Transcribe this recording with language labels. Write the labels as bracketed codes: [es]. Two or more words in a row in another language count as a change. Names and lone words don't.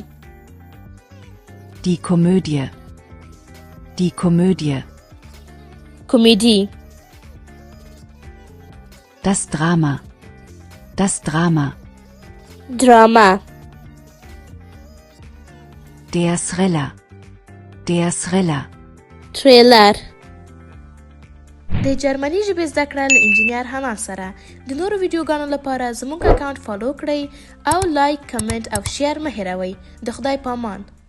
[de] Die Komödie. Die Komödie. [ps] کمدی. [de] Das Drama. Das Drama. [ps] دراما. [de] Der Thriller. Der Thriller. [ps] تریلر. د جرمني ژبې زده کړه له انجینیر حنا سره. د نورو ویډیوګانو لپاره زموږ [en] account follow [ps] کړئ او لایک، کمنټ او شیر مه هیروئ. د خدای په امان.